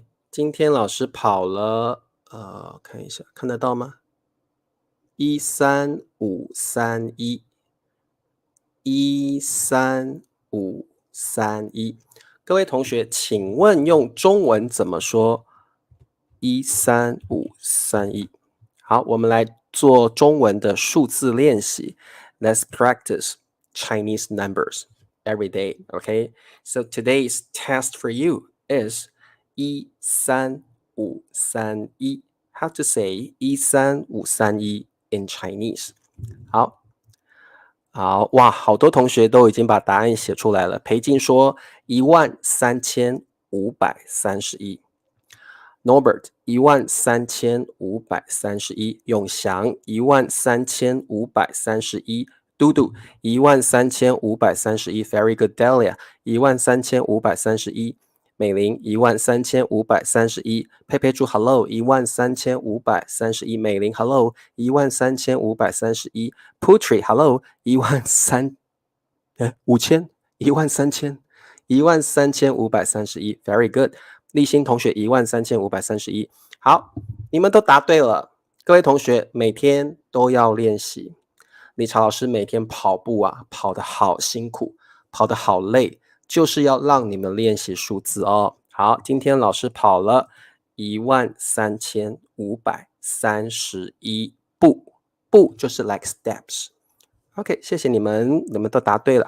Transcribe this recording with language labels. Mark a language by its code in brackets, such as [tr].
[zh] 今天老师跑了，看一下，看得到吗？13531，13531。各位同学，请问用中文怎么说13531？好，我们来做中文的数字练习。 [en] Let's practice Chinese numbers every day, okay? So today's test for you is 13531. How to say 13531 in Chinese? [zh] 好，哇，好多同学都已经把答案写出来了。裴静说13531。 Norbert 13531，永祥13531，嘟嘟13531 ， [en] Very good [zh] Delia 13531，美玲13531，佩佩猪 Hello 13531，美玲 Hello 13531，Putri Hello 13531，Very good。立新同学13531，好，你们都答对了。各位同学每天都要练习。理查老师每天跑步跑得好辛苦，跑得好累，就是要让你们练习数字哦。好。好，今天老师跑了13531步，步就是 [en] like steps。 [zh] OK， 谢谢你们，你们都答对了。